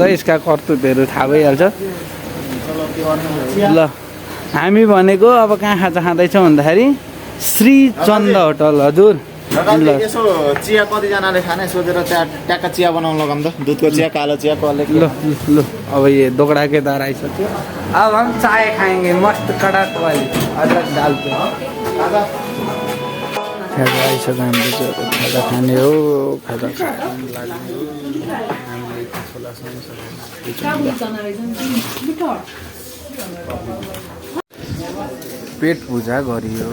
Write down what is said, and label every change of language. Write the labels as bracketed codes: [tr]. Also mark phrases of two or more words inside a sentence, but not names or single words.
[ne] यसका कर्तुतहरू थाहा भइहाल्छ। ल हामी भनेको अब कहाँ खाजा खाँदैछौँ भन्दाखेरि श्री चन्द होटल। हजुर ल यसो चिया कतिजनाले खाने सोधेर त्यहाँ ट्याक्क चिया बनाउनु लगाउँ त। दुधको चिया, कालो चिया, कसले ल ल अब ये दोगड़ा के दार आइसक्यो। [hi] अब हम चाय खाएंगे मस्त कड़क वाली अदरक डाल के। [ne] खाजा आइसक्यो हाम्रो चाहिँ अब खाजा खाने हो। खाजा खानु लाग्ने हो। हामीले छोला पेट पूजा गरियो।